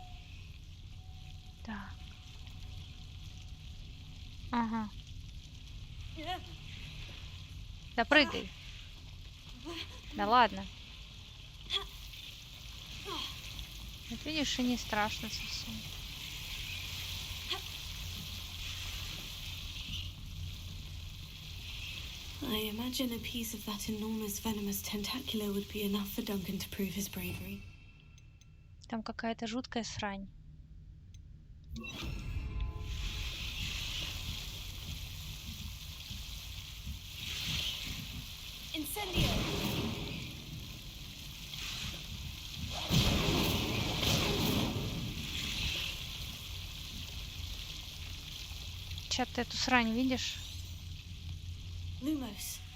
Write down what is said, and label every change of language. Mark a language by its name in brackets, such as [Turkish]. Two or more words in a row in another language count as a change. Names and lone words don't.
[Russian] Так. Ага. Да прыгай. Да ладно. Вот видишь, и не страшно совсем. [English] I imagine a piece of that enormous venomous tentacular would be enough for Duncan to prove his bravery. [Russian] Там какая-то жуткая срань. Incendio. Чат, ты эту срань видишь? Lumos.